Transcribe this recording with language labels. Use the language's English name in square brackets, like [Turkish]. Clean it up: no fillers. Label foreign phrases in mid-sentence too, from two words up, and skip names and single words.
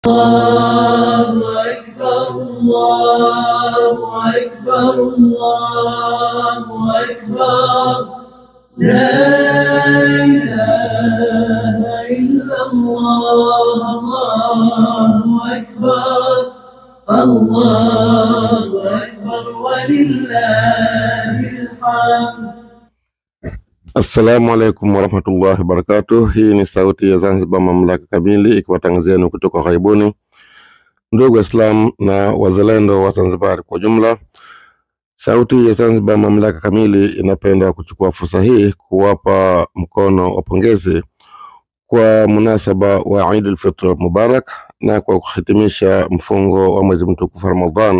[Arabic] الله أكبر الله أكبر الله أكبر لا إله إلا الله الله أكبر الله أكبر ولله الحمد. السلام عليكم ورحمة الله وبركاته. [Swahili] Hii ni sauti ya Zanzibar Mamlaka Kamili ikiwatangazieni kutoka ghaibuni. Ndugu Waislamu na wazalendo wa Zanzibar kwa jumla, sauti ya Zanzibar Mamlaka Kamili inapenda kuchukua fursa hii kuwapa mkono wa pongezi kwa munasaba wa Eid al-Fitr Mubarak na kwa kuhitimisha mfungo wa mwezi mtukufu Ramadhan.